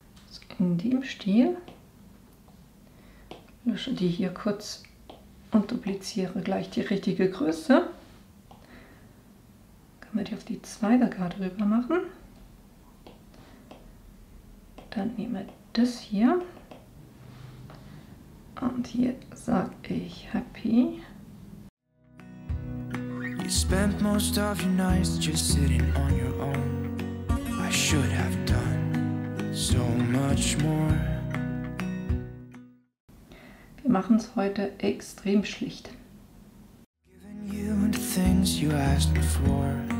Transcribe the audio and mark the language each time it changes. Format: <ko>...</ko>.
<de>So, in dem Stil lösche die hier kurz und dupliziere gleich die richtige Größe. Kann man die auf die zweite Karte rüber machen. Dann nehme ich das hier und hier sage ich Happy.</de> <en>You spent most of your nights just sitting on your own. I should have done so much more.</en> <de>Wir machen es heute extrem schlicht.</de> <en>Giving you the things you asked before.</en>